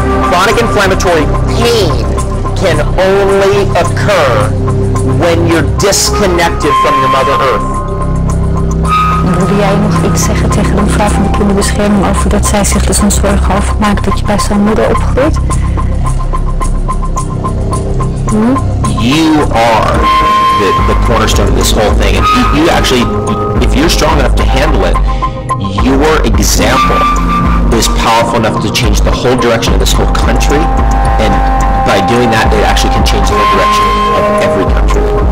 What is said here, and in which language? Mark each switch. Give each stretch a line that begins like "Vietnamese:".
English: Chronic inflammatory pain can only occur when you're disconnected from your Mother Earth.
Dutch: Wilde jij nog iets zeggen tegen een vrouw van de kinderbescherming over dat zij zich er zo'n zorgen over maakt dat je bij zo'n moeder opgroeit?
English: You are the cornerstone of this whole thing, and you actually, if you're strong enough to handle it, your example is powerful enough to change the whole direction of this whole country, and by doing that, it actually can change the whole direction of every country.